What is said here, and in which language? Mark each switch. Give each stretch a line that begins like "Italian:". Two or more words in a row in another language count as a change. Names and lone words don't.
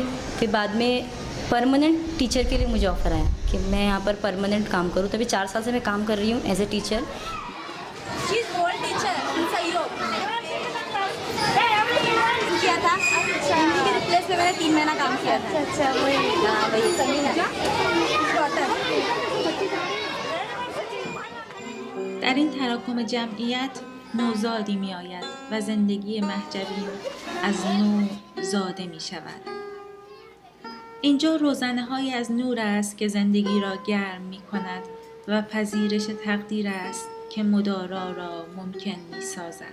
Hindi: फिर बाद में
English: permanent teacher
Hindi: के लिए मुझे ऑफ़र आया कि मैं यहाँ पर परमानेंट काम करूँ. तभी 4 साल से मैं काम कर रही हूँ
English: as a teacher.
Hindi: किया था हिंदी के रिप्लेस में मैंने 3 महीना काम किया था. अच्छा वही
Persian: در این تراکم جمعیت نوزادی می آید و زندگی مهجبین از نو زاده می شود. اینجا روزنه های از نور است که زندگی را گرم می کند و پذیرش تقدیر است که مدارا را ممکن می سازد.